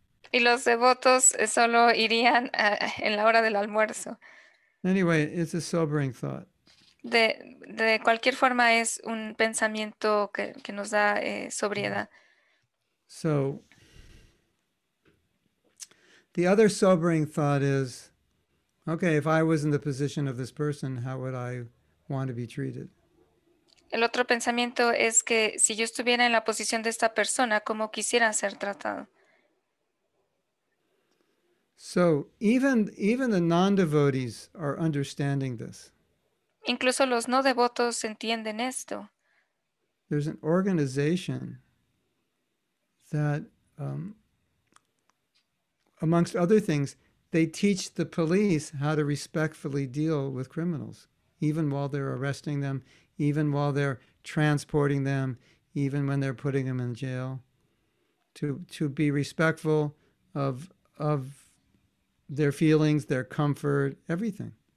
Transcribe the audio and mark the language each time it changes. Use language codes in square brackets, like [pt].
[es] Y los devotos solo irían en la hora del almuerzo. [en] Anyway, it's a sobering thought. [es] De cualquier forma es un pensamiento que nos da sobriedad. [en] So the other sobering thought is, okay, if I was in the position of this person, how would I want to be treated? [es] El otro pensamiento es que si yo estuviera en la posición de esta persona, ¿cómo quisiera ser tratado? [en] So even the non-devotees are understanding this. [es] Incluso los no devotos entienden esto. [en] There's an organization that, amongst other things, they teach the police how to respectfully deal with criminals, even while they're arresting them, even while they're transporting them, even when they're putting them in jail, to be respectful of their feelings, their comfort, everything.